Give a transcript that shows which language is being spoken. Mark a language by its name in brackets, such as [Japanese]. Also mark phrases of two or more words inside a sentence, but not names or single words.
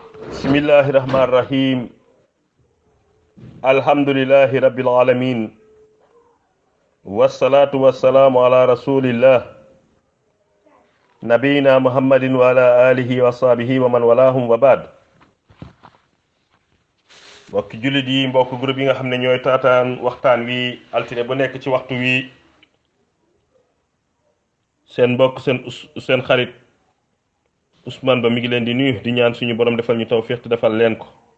[Arabic] بسم الله الرحمن الرحيم الحمد لله رب العالمين والصلاة والسلام على رسول الله نبينا محمد وعلى آله وصحبه ومن والاهم وبعد. [Wolof] mbokki jullit yi, mbokk groupe yi nga xam ne ñooy taataan waxtaan wi altine bu nekk ci waxtu wi, seen mbokk seen xarit Ousmane Ba mi ngi leen di nuyu di ñaan suñu borom defal ñu tawfiq te defal leen ko.